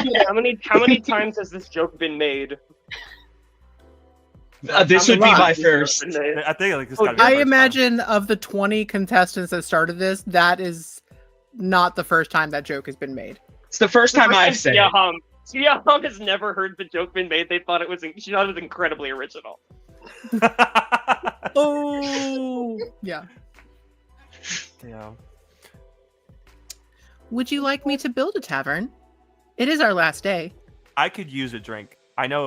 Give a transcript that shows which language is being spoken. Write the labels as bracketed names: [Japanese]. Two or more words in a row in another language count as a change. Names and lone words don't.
[English] How many times has this joke been made? this How would many be my times has this joke first. been made? I think like this. Oh, gotta be the I first time. imagine of the 20 contestants that started this, that is not the first time that joke has been made. It's the first time I've said Tia it. Hum. Tia Hum has never heard the joke been made. She thought it was incredibly original. Oh, yeah. Yeah. Would you like me to build a tavern? It is our last day. I could use a drink. I know.